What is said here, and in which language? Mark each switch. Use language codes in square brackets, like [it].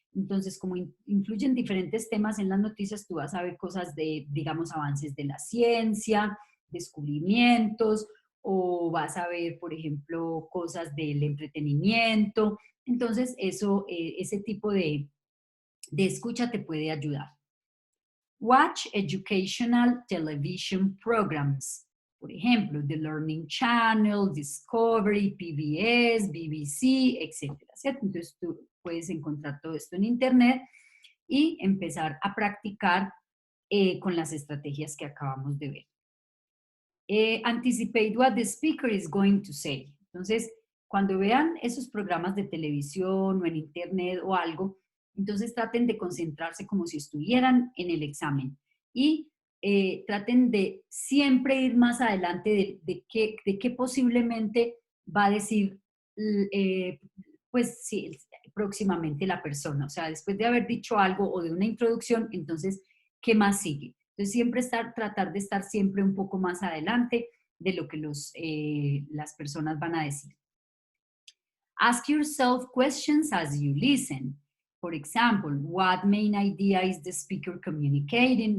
[es] Entonces, como influyen diferentes temas en las noticias, tú vas a ver cosas de, digamos, avances de la ciencia, descubrimientos o vas a ver, por ejemplo, cosas del entretenimiento. Entonces, eso, ese tipo de escucha te puede ayudar. [en] Watch educational television programs. [es] Por ejemplo, The Learning Channel, Discovery, PBS, BBC, etcétera, ¿cierto? Entonces tú puedes encontrar todo esto en internet y empezar a practicar con las estrategias que acabamos de ver. [en] Anticipate what the speaker is going to say. [es] Entonces, cuando vean esos programas de televisión o en internet o algo, entonces traten de concentrarse como si estuvieran en el examen y traten de siempre ir más adelante de qué posiblemente va a decir, pues sí, próximamente la persona. O sea, después de haber dicho algo o de una introducción, entonces, ¿qué más sigue? Entonces, siempre tratar de estar siempre un poco más adelante de lo que las personas van a decir. [en] Ask yourself questions as you listen. For example, what main idea is the speaker communicating?